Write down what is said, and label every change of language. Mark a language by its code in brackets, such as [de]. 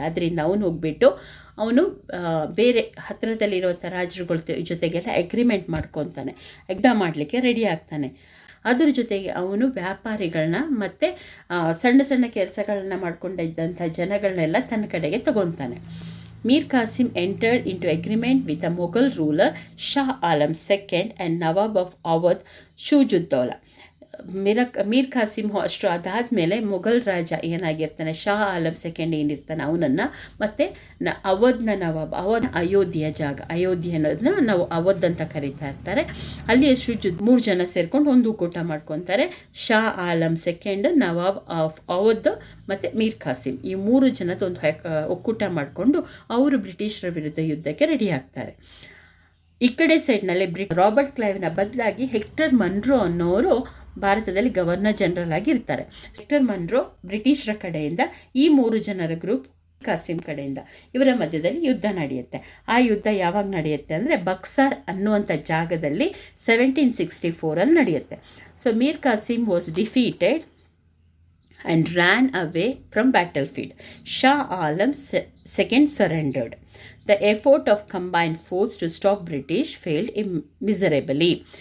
[kn] ಆದ್ದರಿಂದ ಅವನು ಬೇರೆ ಹತ್ತಿರದಲ್ಲಿರುವಂಥ ರಾಜರುಗಳ ಜೊತೆಗೆಲ್ಲ ಅಗ್ರಿಮೆಂಟ್ ಮಾಡ್ಕೊತಾನೆ, ಯುದ್ಧ ಮಾಡಲಿಕ್ಕೆ ರೆಡಿ ಆಗ್ತಾನೆ. ಅದ್ರ ಜೊತೆಗೆ ಅವನು ವ್ಯಾಪಾರಿಗಳನ್ನ ಮತ್ತು ಸಣ್ಣ ಸಣ್ಣ ಕೆಲಸಗಳನ್ನ ಮಾಡ್ಕೊಂಡಿದ್ದಂಥ ಜನಗಳನ್ನೆಲ್ಲ ತನ್ನ ಕಡೆಗೆ ತಗೊತಾನೆ. [en] Mir Qasim entered into agreement with the Mughal ruler Shah Alam II and Nawab of Awadh Shujaddaulah. [kn] Mir Khasim ಅಷ್ಟು ಅದಾದಮೇಲೆ ಮೊಘಲ್ ರಾಜ ಏನಾಗಿರ್ತಾನೆ, ಶಾ ಆಲಂ ಸೆಕೆಂಡ್ ಏನಿರ್ತಾನೆ ಅವನನ್ನು, ಮತ್ತು ಅವಧ್ನ ನವಾಬ್, ಅಯೋಧ್ಯೆಯ ಜಾಗ, ಅಯೋಧ್ಯೆ ಅನ್ನೋದನ್ನ ನಾವು ಅವಧ್ ಅಂತ ಕರೀತಾ ಇರ್ತಾರೆ, ಅಲ್ಲಿ ಮೂರು ಜನ ಸೇರ್ಕೊಂಡು ಒಂದು ಒಕ್ಕೂಟ ಮಾಡ್ಕೊತಾರೆ. Shah Alam second, Nawab of Awadh ಮತ್ತು ಮೀರ್ ಖಾಸಿಮ್, ಈ ಮೂರು ಜನದ ಒಂದು ಒಕ್ಕೂಟ ಮಾಡಿಕೊಂಡು ಅವರು ಬ್ರಿಟಿಷರ ವಿರುದ್ಧ ಯುದ್ಧಕ್ಕೆ ರೆಡಿ ಆಗ್ತಾರೆ. ಈ ಕಡೆ ಸೈಡ್ನಲ್ಲಿ ರಾಬರ್ಟ್ ಕ್ಲೈವ್ನ ಬದಲಾಗಿ ಹೆಕ್ಟರ್ ಮನ್ರೋ ಅನ್ನೋರು ಭಾರತದಲ್ಲಿ ಗವರ್ನರ್ ಜನರಲ್ ಆಗಿ ಇರ್ತಾರೆ. ಹೆಕ್ಟರ್ ಮನ್ರೋ ಬ್ರಿಟಿಷರ ಕಡೆಯಿಂದ, ಈ ಮೂರು ಜನರ ಗ್ರೂಪ್ ಖಾಸಿಮ್ ಕಡೆಯಿಂದ, ಇವರ ಮಧ್ಯದಲ್ಲಿ ಯುದ್ಧ ನಡೆಯುತ್ತೆ. ಆ ಯುದ್ಧ ಯಾವಾಗ ನಡೆಯುತ್ತೆ ಅಂದರೆ ಬಕ್ಸಾರ್ ಅನ್ನುವಂಥ ಜಾಗದಲ್ಲಿ 1764 ನಡೆಯುತ್ತೆ. [en] So Mir Qasim was defeated and ran away from battlefield. Shah Alam II surrendered. The effort of combined force to stop British failed miserably.